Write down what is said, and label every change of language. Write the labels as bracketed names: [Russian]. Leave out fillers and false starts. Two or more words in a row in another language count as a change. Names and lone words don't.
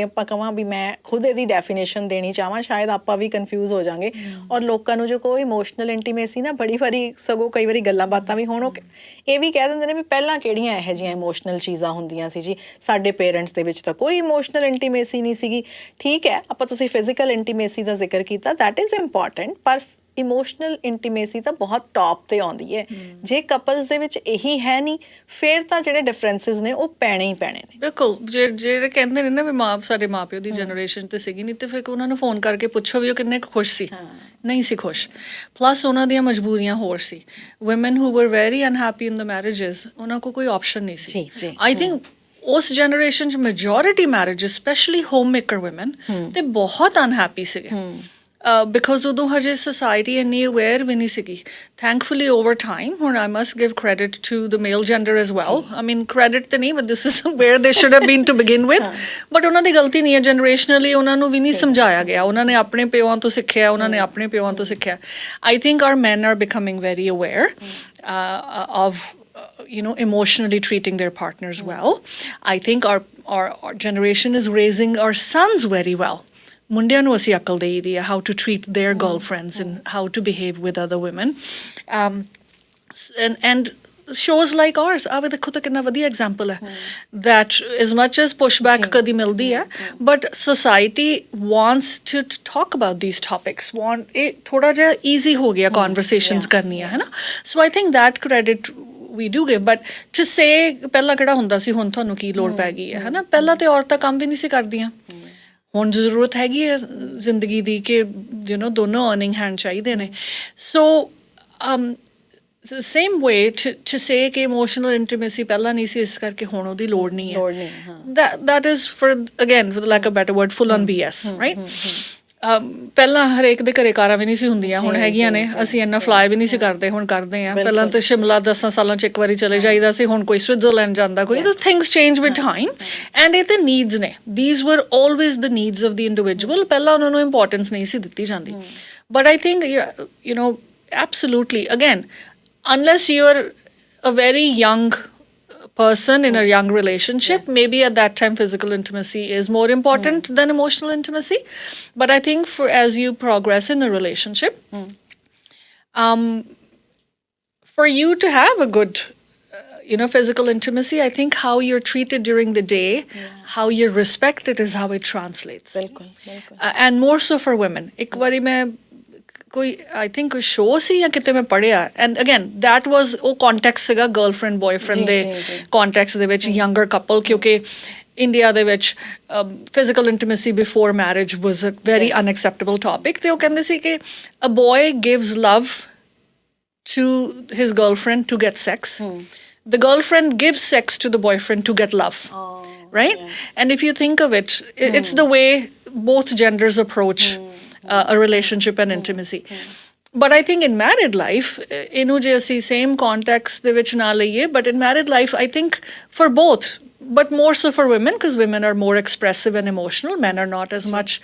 [Punjabi] ਆਪਾਂ ਕਹਾਂ ਵੀ ਮੈਂ ਖੁਦ ਇਹਦੀ ਡੈਫੀਨੇਸ਼ਨ ਦੇਣੀ ਚਾਹਾਂ ਸ਼ਾਇਦ ਆਪਾਂ ਵੀ ਕਨਫਿਊਜ਼ ਹੋ ਜਾਵਾਂਗੇ ਔਰ ਲੋਕਾਂ ਨੂੰ ਜੋ ਕੋਈ [English] emotional intimacy [Punjabi] ਨਾ ਬੜੀ ਵਾਰੀ ਸਗੋਂ ਕਈ ਵਾਰੀ ਗੱਲਾਂ ਬਾਤਾਂ ਵੀ ਹੋਣ ਇਹ ਵੀ ਕਹਿ ਦਿੰਦੇ ਨੇ ਵੀ ਪਹਿਲਾਂ ਕਿਹੜੀਆਂ ਇਹੋ ਜਿਹੀਆਂ ਇਮੋਸ਼ਨਲ ਚੀਜ਼ਾਂ ਹੁੰਦੀਆਂ ਸੀ ਜੀ ਸਾਡੇ ਪੇਰੈਂਟਸ ਦੇ ਵਿੱਚ ਤਾਂ ਕੋਈ [English] emotional intimacy [Punjabi] ਨਹੀਂ ਸੀਗੀ ਠੀਕ ਹੈ ਆਪਾਂ ਤੁਸੀਂ [English] physical intimacy [Punjabi] ਦਾ ਜ਼ਿਕਰ ਕੀਤਾ [English] that is important [Punjabi] ਪਰ [English] emotional intimacy [Punjabi] ਤਾਂ ਬਹੁਤ ਟੌਪ ਤੇ ਆਉਂਦੀ ਹੈ ਜੇ ਕਪਲਸ ਦੇ ਵਿੱਚ ਇਹੀ ਹੈ ਨਹੀਂ ਫਿਰ ਤਾਂ ਜਿਹੜੇ ਡਿਫਰੈਂਸਿਸ ਨੇ ਉਹ ਪੈਣੇ ਹੀ ਪੈਣੇ ਨੇ ਬਿਲਕੁਲ ਜਿਹੜੇ ਕਹਿੰਦੇ ਨੇ ਨਾ ਵੀ ਸਾਡੇ ਮਾਪਿਓ ਦੀ ਜਨਰੇਸ਼ਨ ਤੇ ਸੀਗੀ ਨਹੀਂ ਤੇ ਫਿਰ ਉਹਨਾਂ ਨੂੰ ਫੋਨ ਕਰਕੇ ਪੁੱਛੋ ਵੀ ਉਹ ਕਿੰਨੇ ਖੁਸ਼ ਸੀ ਨਹੀਂ ਸੀ ਖੁਸ਼ ਪਲੱਸ ਉਹਨਾਂ ਦੀਆਂ ਮਜਬੂਰੀਆਂ ਹੋਰ [English] ਸੀ women who were very unhappy in the marriages [Punjabi] ਉਹਨਾਂ ਕੋਲ ਕੋਈ ਆਪਸ਼ਨ ਨਹੀਂ ਸੀ [English] I think [Punjabi] ਉਸ ਜਨਰੇਸ਼ਨ 'ਚ [English] majority marriages specially home maker women [Punjabi] ਤੇ ਬਹੁਤ ਅਨਹੈਪੀ ਸੀਗੇ [English] because [Punjabi] ਉਦੋਂ ਹਜੇ society ਇੰਨੀ aware ਵੀ ਨਹੀਂ ਸੀਗੀ [English] thankfully over time ਹੁਣ I must give credit to the male gender as well I mean credit [Punjabi] ਤੇ ਨਹੀਂ [English] but this is where they should have been to begin with but [Punjabi] ਉਹਨਾਂ ਦੀ ਗਲਤੀ ਨਹੀਂ ਹੈ generationally ਉਹਨਾਂ ਨੂੰ ਵੀ ਨਹੀਂ ਸਮਝਾਇਆ ਗਿਆ ਉਹਨਾਂ ਨੇ ਆਪਣੇ ਪਿਓਾਂ ਤੋਂ ਸਿੱਖਿਆ ਉਹਨਾਂ ਨੇ ਆਪਣੇ ਪਿਓਾਂ ਤੋਂ ਸਿੱਖਿਆ [English] I think our men are becoming very aware of you know emotionally treating their partners well I think our generation is raising our sons very well [Punjabi] ਮੁੰਡਿਆਂ ਨੂੰ ਅਸੀਂ ਅਕਲ ਦੇਈ ਦੀ ਹੈ [English] how to treat their girlfriends and how to behave with other women and shows like ours [Punjabi] ਆਵੇ ਦੇਖੋ ਤਾਂ ਕਿੰਨਾ ਵਧੀਆ ਐਗਜ਼ਾਮਪਲ ਹੈ [English] that as much as pushback [Punjabi] ਕਦੀ ਮਿਲਦੀ ਹੈ [English] but society wants to talk about these topics [Punjabi] ਇਹ ਥੋੜਾ ਜਿਹਾ easy ਹੋ ਗਿਆ conversations ਕਰਨੀਆਂ ਹੈ ਨਾ [English] so I think that credit we do give but to say [Punjabi] ਪਹਿਲਾਂ ਕਿਹੜਾ ਹੁੰਦਾ ਸੀ ਹੁਣ ਤੁਹਾਨੂੰ ਕੀ ਲੋੜ ਪੈ ਗਈ ਹੈ ਨਾ ਪਹਿਲਾਂ ਤੇ ਔਰਤਾਂ ਕੰਮ ਵੀ ਨਹੀਂ ਸੀ ਕਰਦੀਆਂ ਹੁਣ ਜ਼ਰੂਰਤ ਹੈਗੀ ਹੈ ਜ਼ਿੰਦਗੀ ਦੀ ਕਿ [English] you know [Punjabi] ਦੋਨੋਂ [English] earning hand [Punjabi] ਚਾਹੀਦੇ ਨੇ ਸੋ [English] same way to say [Punjabi] ਕਿ [English] emotional intimacy [Punjabi] ਪਹਿਲਾਂ ਨਹੀਂ ਸੀ ਇਸ ਕਰਕੇ ਹੁਣ ਉਹਦੀ ਲੋੜ ਨਹੀਂ ਹੈ [English] that is for again for the lack of a better word full on BS right [Punjabi] ਪਹਿਲਾਂ ਹਰੇਕ ਦੇ ਘਰੇ ਕਾਰਾਂ ਵੀ ਨਹੀਂ ਸੀ ਹੁੰਦੀਆਂ, ਹੁਣ ਹੈਗੀਆਂ ਨੇ। ਅਸੀਂ ਇੰਨਾ ਫਲਾਈ ਵੀ ਨਹੀਂ ਸੀ ਕਰਦੇ, ਹੁਣ ਕਰਦੇ ਆ। ਪਹਿਲਾਂ ਤਾਂ ਸ਼ਿਮਲਾ 10 ਸਾਲਾਂ 'ਚ ਇੱਕ ਵਾਰੀ ਚਲੇ ਜਾਈਦਾ ਸੀ, ਹੁਣ ਕੋਈ ਸਵਿਟਜ਼ਰਲੈਂਡ ਜਾਂਦਾ, ਕੋਈ। [English] things change with time and [Punjabi] ਇਹ ਤੇ ਨੀਡਸ ਨੇ। [English] these were always the needs of the individual. [Punjabi] ਪਹਿਲਾਂ ਉਹਨਾਂ ਨੂੰ ਇੰਪੋਰਟੈਂਸ ਨਹੀਂ ਸੀ ਦਿੱਤੀ ਜਾਂਦੀ। [English] but I think you know absolutely again unless you're a very young person in a young relationship, maybe at that time physical intimacy is more important than emotional intimacy. But I think as you progress in a relationship, for you to have a good physical intimacy, I think how you're treated during the day, how you're respected is how it translates. And more so for women. [Punjabi] ਇੱਕ ਵਾਰੀ ਮੈਂ ਕੋਈ [English] I think [Punjabi] ਕੋਈ ਸ਼ੋਅ ਸੀ ਜਾਂ ਕਿਤੇ ਮੈਂ ਪੜ੍ਹਿਆ, [English] and again that was [Punjabi] ਉਹ ਕੌਂਟੈਕਸਟ ਸੀਗਾ [English] girlfriend boyfriend [Punjabi] ਦੇ ਕੌਂਟੈਕਸਟ ਦੇ ਵਿੱਚ, [English] younger couple, [Punjabi] ਕਿਉਂਕਿ ਇੰਡੀਆ ਦੇ ਵਿੱਚ [English] physical intimacy before marriage was a very unacceptable topic. [Punjabi] ਤੇ ਉਹ ਕਹਿੰਦੇ ਸੀ ਕਿ [English] a boy gives love to his girlfriend to get sex. The girlfriend gives sex to the boyfriend to get love. Right? And if you think of it, it's the way both genders approach a relationship and intimacy. But I think in married life, [Punjabi] ਇਹਨੂੰ ਜੇ ਅਸੀਂ same context ਦੇ ਵਿੱਚ ਨਾ ਲਈਏ, [English] but in married life, I think for both, but more so for women, because women are more expressive and emotional, men are not as much.